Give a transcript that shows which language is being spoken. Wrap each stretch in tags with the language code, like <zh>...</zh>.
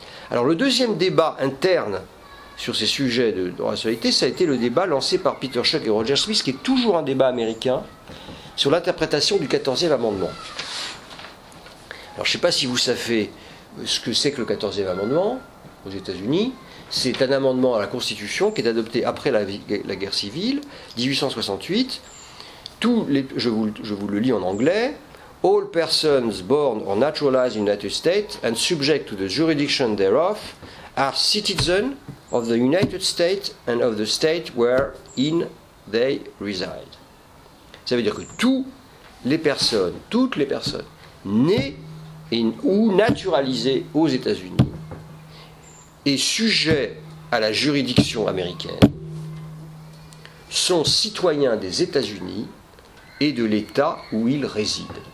<fr>Alors le deuxième débat interne sur ces sujets de droit à la solidarité, ça a été le débat lancé par Peter Schuck et Roger Smith, qui est toujours un débat américain, sur l'interprétation du 14e amendement. Alors, je ne sais pas si vous savez ce que c'est que le 14e amendement aux États-Unis. C'est un amendement à la Constitution qui est adopté après la guerre civile, 1868. Je vous le lis en anglais.</fr> <en>All persons born or naturalized in the United States and subject to the jurisdiction thereof are citizens of the United States and of the state wherein they reside.</en> <fr>Ça veut dire que toutes les personnes nées ou naturalisées aux États-Unis et sujets à la juridiction américaine sont citoyens des États-Unis et de l'État où ils résident.</fr>